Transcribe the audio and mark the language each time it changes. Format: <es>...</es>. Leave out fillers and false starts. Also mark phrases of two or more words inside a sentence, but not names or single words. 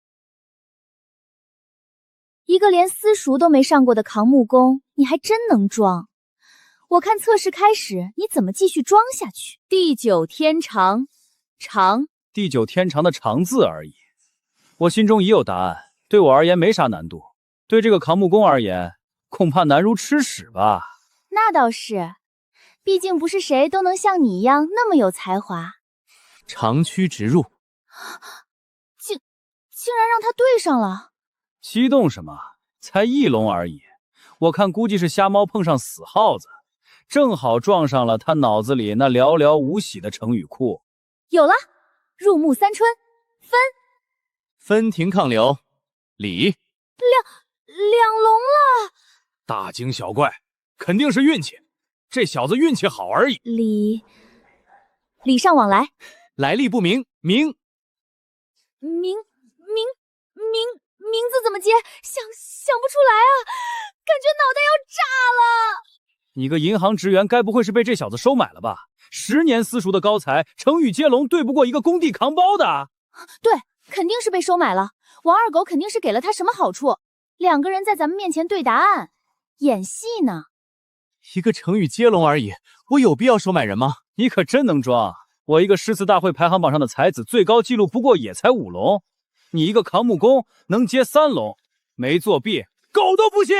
<zh>一個連私塾都沒上過的扛木工，你還真能裝。我看測試開始，你怎麼繼續裝下去？地久天長，長，地久天長的長字而已。我心中已有答案，對我而言沒啥難度。對這個扛木工而言， 恐怕難如吃屎吧？那倒是，畢竟不是誰都能像你一樣那麼有才華。長驅直入，竟然讓他對上了！激動什麼？才一龍而已，我看估計是瞎貓碰上死耗子，正好撞上了他腦子裡那寥寥無幾的成語庫。有了，入木三春，分庭抗流，李两龙了。大惊小怪，肯定是运气，这小子運氣好而已。禮尚往來，來歷不明，名字怎麼接？想不出來啊，感覺腦袋要炸了。你個銀行職員，該不會是被這小子收買了吧？10年私塾的高才，成語接龍對不過一個工地扛包的。對，肯定是被收買了。王二狗肯定是給了他什麼好處。2個人在咱們面前對答案，演戲呢。一個成語接龍而已，我有必要收買人嗎？你可真能裝！我一個詩詞大會排行榜上的才子，最高紀錄不過也才5龍。你一個扛木工能接3龍，沒作弊，狗都不信。</zh>